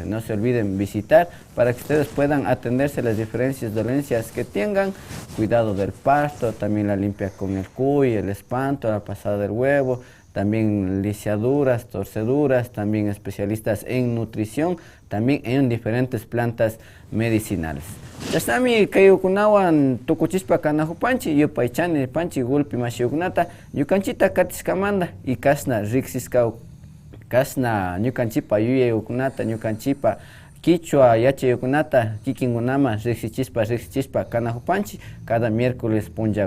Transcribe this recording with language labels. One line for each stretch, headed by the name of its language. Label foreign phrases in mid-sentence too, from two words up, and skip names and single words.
Spanish: No se olviden visitar para que ustedes puedan atenderse las diferentes dolencias que tengan, cuidado del parto, también la limpia con el cuy, el espanto, la pasada del huevo, también lisiaduras, torceduras, también especialistas en nutrición, también en diferentes plantas medicinales.
Quechua: Yasami kayukunawan tukuchispa kanajupanchi, yupaychani panchi gulpi mashiukunata, yukanchita katiskamanda y kasna riksiskau, kasna ñukanchipa yuyayukunata, ñukanchipa quichua yachayukunata, kikingunama riksichispa kanajupanchi,
Spanish: cada miércoles
Quechua: punjago.